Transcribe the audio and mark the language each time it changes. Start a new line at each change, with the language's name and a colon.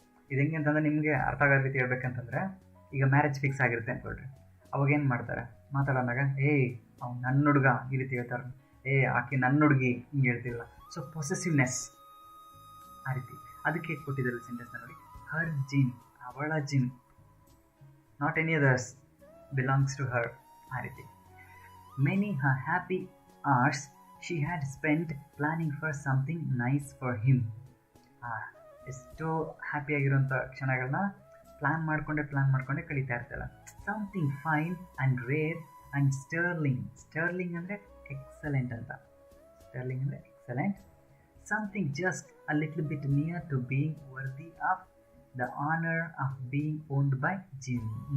Kannada: ಇದು ಹೆಂಗೆ ಅಂತಂದರೆ ನಿಮಗೆ ಅರ್ಥ ಆಗೋ ರೀತಿ ಹೇಳ್ಬೇಕಂತಂದರೆ, ಈಗ ಮ್ಯಾರೇಜ್ ಫಿಕ್ಸ್ ಆಗಿರುತ್ತೆ ಅಂದ್ಕೊಳ್ರಿ, ಅವಾಗೇನು ಮಾಡ್ತಾರೆ ಮಾತಾಡೋದಾಗ, ಅವ್ನು ನನ್ನ ಹುಡುಗ ಈ ರೀತಿ ಹೇಳ್ತಾರೆ, ಆಕೆ ನನ್ನ ಹುಡುಗಿ ಹಿಂಗೆ ಹೇಳ್ತಿರಲ್ಲ. ಸೊ ಪೊಸೆಸಿವ್ನೆಸ್ ಆ ರೀತಿ. ಅದಕ್ಕೆ ಕೊಟ್ಟಿದ್ದಾರೆ ಸೆಂಟೆನ್ಸ್ನ ನೋಡಿ,
English: her Jim,
Kannada: ಅವಳ gym,
English: not any others, belongs to her
Kannada: ಆ ರೀತಿ.
English: Many her happy hours she had spent planning for something nice for him.
Kannada: ಎಷ್ಟೋ ಹ್ಯಾಪಿಯಾಗಿರೋಂಥ ಕ್ಷಣಗಳನ್ನ ಪ್ಲ್ಯಾನ್ ಮಾಡಿಕೊಂಡೇ ಕಳೀತಾ ಇರ್ತಾಳೆ.
English: Something fine and rare and sterling ಅಂದರೆ excellent ಅಂತ. Sterling ಅಂದರೆ excellent. Something just a little bit near to being worthy of the honour of being owned by Jim.